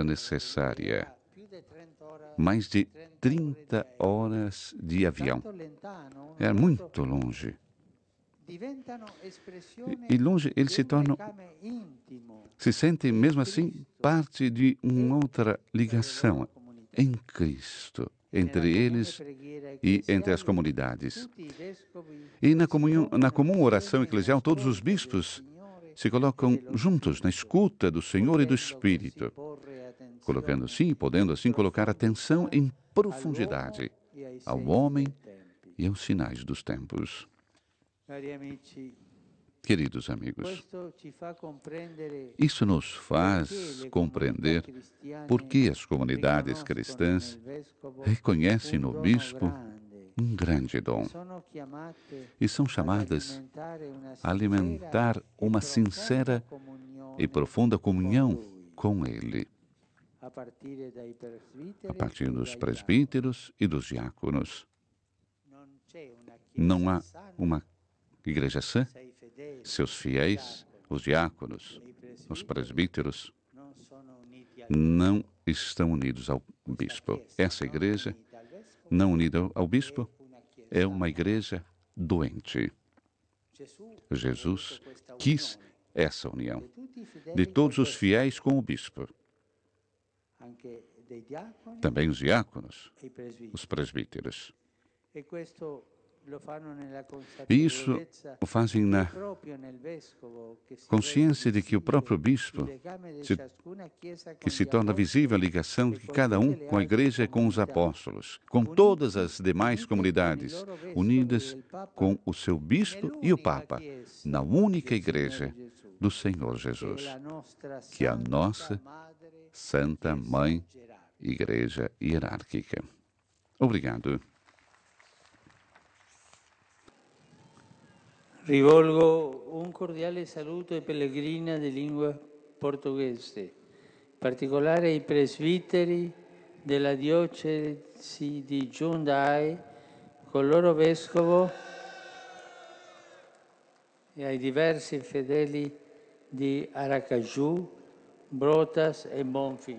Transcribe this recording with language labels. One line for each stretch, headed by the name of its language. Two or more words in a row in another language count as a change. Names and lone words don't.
Portuguese: era necessária
Italian: più di 30 ore,
Portuguese: mais de 30 30 horas de avião.
Italian: tanto lontano,
Portuguese: Era muito longe.
Italian: diventano espressione
Portuguese: E longe eles
Italian: di
Portuguese: se
Italian: un
Portuguese: tornam,
Italian: legame intimo
Portuguese: se sentem
Italian: in
Portuguese: mesmo assim
Italian: Cristo
Portuguese: parte de
Italian: e
Portuguese: uma outra
Italian: tra le
Portuguese: ligação
Italian: loro comunità.
Portuguese: em Cristo,
Italian: E nella
Portuguese: entre
Italian: comune
Portuguese: eles
Italian: preghiera
Portuguese: e entre as
Italian: ecclesiale
Portuguese: comunidades.
Italian: tutti i vescovi
Portuguese: E na
Italian: si
Portuguese: comunhão, na
Italian: trovano
Portuguese: comum oração
Italian: insieme in
Portuguese: eclesial, todos os
Italian: ascolto del
Portuguese: bispos
Italian: Signore
Portuguese: se
Italian: e
Portuguese: colocam
Italian: dello
Portuguese: juntos na
Italian: Spirito,
Portuguese: escuta do Senhor e do
Italian: potendo così
Portuguese: Espírito,
Italian: porre
Portuguese: colocando
Italian: attenzione
Portuguese: assim, podendo
Italian: in
Portuguese: assim colocar atenção
Italian: profondità
Portuguese: em
Italian: all'uomo
Portuguese: profundidade
Italian: e ai
Portuguese: ao
Italian: segni
Portuguese: homem
Italian: dei tempi.
Portuguese: e aos sinais dos tempos.
Italian: Cari amici,
Portuguese: Queridos amigos,
Italian: questo ci fa comprendere
Portuguese: isso nos
Italian: perché
Portuguese: faz
Italian: le comunità
Portuguese: compreender
Italian: cristiane
Portuguese: por que as comunidades
Italian: riconoscono
Portuguese: cristãs
Italian: nel vescovo
Portuguese: reconhecem
Italian: un
Portuguese: no
Italian: dono
Portuguese: bispo
Italian: grande
Portuguese: um grande
Italian: e
Portuguese: dom
Italian: sono chiamate
Portuguese: e são
Italian: ad
Portuguese: chamadas
Italian: alimentare una
Portuguese: a
Italian: sincera
Portuguese: alimentar
Italian: e
Portuguese: uma
Italian: profonda
Portuguese: sincera e
Italian: comunione
Portuguese: profunda
Italian: con
Portuguese: comunhão
Italian: Lui,
Portuguese: com Ele,
Italian: a partire dai
Portuguese: a
Italian: presbiteri
Portuguese: partir
Italian: e
Portuguese: dos
Italian: dai diaconi.
Portuguese: presbíteros e dos diáconos.
Italian: Non c'è una
Portuguese: Não
Italian: chiesa
Portuguese: há
Italian: sana
Portuguese: uma igreja sã,
Italian: se i fedeli,
Portuguese: seus
Italian: i
Portuguese: fiéis, os diáconos,
Italian: diaconi e i
Portuguese: os
Italian: presbiteri
Portuguese: presbíteros,
Italian: non sono uniti al
Portuguese: não estão unidos ao
Italian: questa
Portuguese: bispo.
Italian: chiesa
Portuguese: Essa
Italian: non
Portuguese: igreja,
Italian: unita al vescovo
Portuguese: não unida ao
Italian: è
Portuguese: bispo,
Italian: una chiesa
Portuguese: é uma
Italian: morta.
Portuguese: igreja doente.
Italian: Gesù ha
Portuguese: Jesus
Italian: voluto questa
Portuguese: quis
Italian: unione
Portuguese: essa união
Italian: di tutti i fedeli
Portuguese: de
Italian: col
Portuguese: todos os
Italian: vescovo,
Portuguese: fiéis com o bispo,
Italian: anche dei diaconi
Portuguese: também os diáconos,
Italian: e i presbiteri.
Portuguese: os presbíteros.
Italian: E questo
Portuguese: E isso o fazem na consciência de que o próprio bispo, que se torna visível a ligação de cada um com a igreja e com os apóstolos, com todas as demais comunidades, unidas com o seu bispo e o Papa, na única igreja do Senhor Jesus, que é a nossa Santa Mãe Igreja Hierárquica. Obrigado.
Italian: Rivolgo un cordiale saluto ai pellegrini di lingua portoghese, in particolare ai presbiteri della diocesi di Jundiaí, col loro vescovo, e ai diversi fedeli di Aracaju, Brotas e Bonfim.